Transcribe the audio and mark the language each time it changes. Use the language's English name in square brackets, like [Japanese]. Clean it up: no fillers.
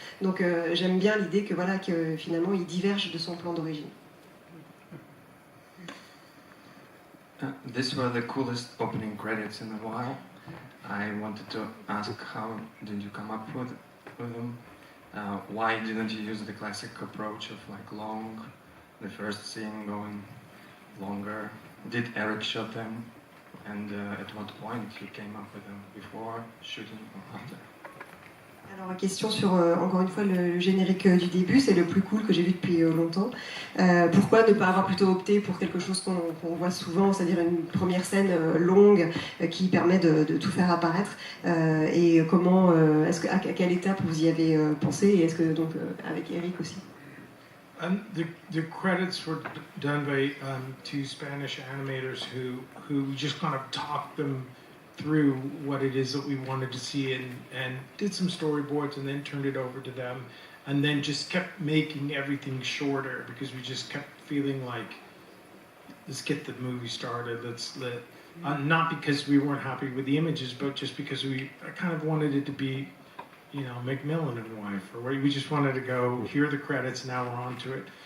[French] Donc j'aime bien l'idée que finalement il diverge de son plan d'origine. [English] These were the coolest opening credits in a while. I wanted to ask, how did you come up with them? Why didn't you use the classic approach of like the first scene going longer? Did Erik shoot them? And at what point you came up with them, before shooting or after? [French] Alors, question sur, encore une fois, le générique du début, c'est le plus cool que j'ai vu depuis longtemps. Pourquoi ne pas avoir plutôt opté pour quelque chose qu'on voit souvent, c'est-à-dire une première scène longue qui permet de tout faire apparaître, et comment, à quelle étape vous y avez pensé, et est-ce que donc avec Erik aussi? [English] The credits were done by two Spanish animators who just kind of talked them through what it is that we wanted to see and did some storyboards and then turned it over to them and then just kept making everything shorter because we just kept feeling like, let's get the movie started, not because we weren't happy with the images, but just because I kind of wanted it to be, Macmillan and Wife, or we just wanted to go, here are the credits, now we're on to it.